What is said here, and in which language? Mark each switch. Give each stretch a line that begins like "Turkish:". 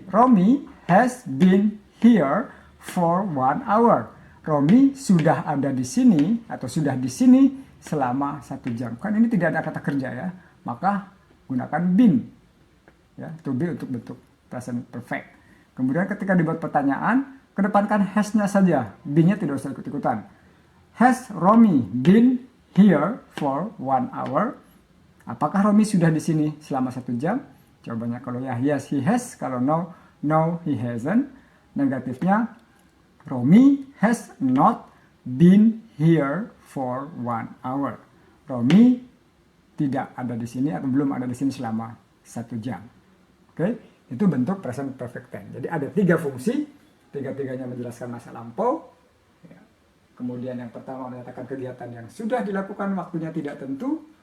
English: Romi has been here for 1 hour.
Indonesian: Romi sudah ada di sini atau sudah di sini selama 1 jam. Kan ini tidak ada kata kerja ya. Maka gunakan been ya, to be untuk bentuk present perfect. Kemudian ketika dibuat pertanyaan, kedepankan has-nya saja. Be-nya tidak usah ikut-ikutan.
English: Has Romi been here for 1 hour?
Indonesian: Apakah Romi sudah di sini selama 1 jam? Jawabannya kalau ya,
English: yes he has.
Indonesian: Kalau
English: no, no he hasn't.
Indonesian: Negatifnya,
English: Romi has not been here for 1 hour.
Indonesian: Romi tidak ada di sini atau belum ada di sini selama 1 jam. Oke, itu bentuk present perfect tense. Jadi ada 3 fungsi, 3-tiganya menjelaskan masa lampau. Ya. Kemudian yang pertama menyatakan kegiatan yang sudah dilakukan waktunya tidak tentu.